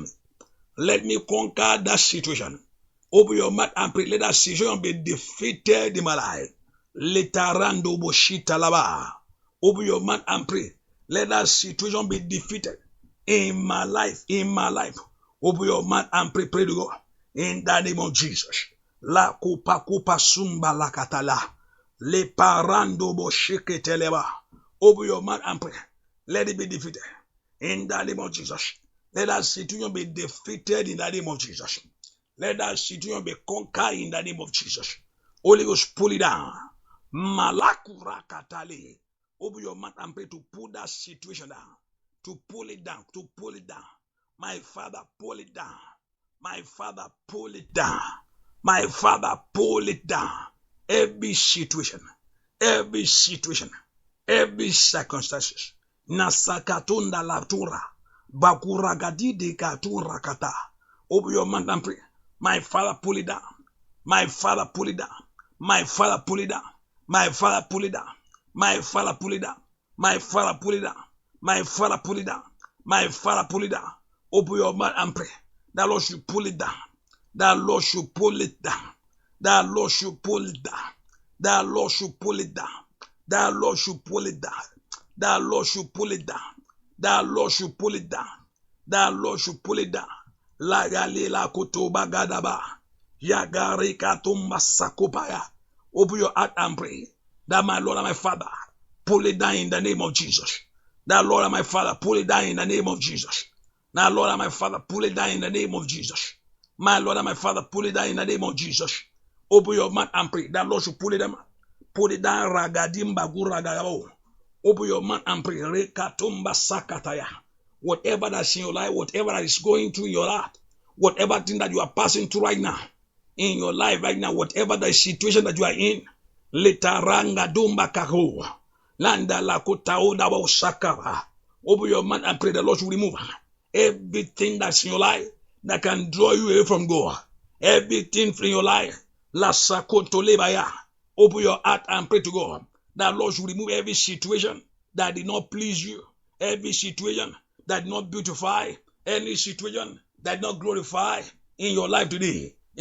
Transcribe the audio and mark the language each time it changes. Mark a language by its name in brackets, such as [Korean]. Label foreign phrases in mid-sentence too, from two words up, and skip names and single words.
[English] Let me conquer that situation. Open your mouth and pray. Let that situation be defeated in my life. Letarando boshita lava. Open your mouth and pray. Let that situation be defeated in my life. In my life. Open your mouth and pray. Pray to God. In the name of Jesus. La kupa sumba la katala. Le parando boshike teleba. Open your mouth and pray. Let it be defeated. In the name of Jesus. Let that situation be defeated in the name of Jesus. Let that situation be conquered in the name of Jesus. Holy Ghost, pull it down. Malakura katale. Open your mouth and pray to pull that situation down. To pull it down. To pull it down. My Father, pull it down. My Father, pull it down. My Father, pull it down. Every situation. Every circumstances. Nasakatunda latura. Bakuragadi de katura kata. Open your mouth and pray. My Father, pull it down. My Father, pull it down. My Father, pull it down. My Father, pull it down. My Father, pull it down. My Father, pull it down. My Father, pull it down. My Father, pull it down. Open your mouth and pray. That Lord should pull it down. That Lord should pull it down. That Lord should pull it down. That Lord should pull it down. That Lord should pull it down. That Lord should pull it down. That Lord should pull it down. That Lord should pull it down. La galila kotoba gadaba. Yagari katumba sakopaya. Open your heart and pray. That my Lord and my Father, pull it down in the name of Jesus. That Lord and my Father, pull it down in the name of Jesus. Now, Lord and my Father, pull it down in the name of Jesus. My Lord and my Father, pull it down in the name of Jesus. Open your mouth and pray. That Lord should pull it down. Pull it down. Ragadim baguragao. Open your mouth and pray. Rekatumba sakataya. Whatever that's in your life, whatever that is going through in your life, whatever thing that you are passing through right now, in your life right now, whatever the situation that you are in, letaranga dumba kaho. Landa lakota odaba sakara. Open your mouth and pray. The Lord should remove everything that's in your life that can draw you away from God. Everything from your life. La sakoto lebaya. Open your heart and pray to God. That Lord should remove every situation that did not please you. Every situation that did not beautify. Any situation that did not glorify in your life today.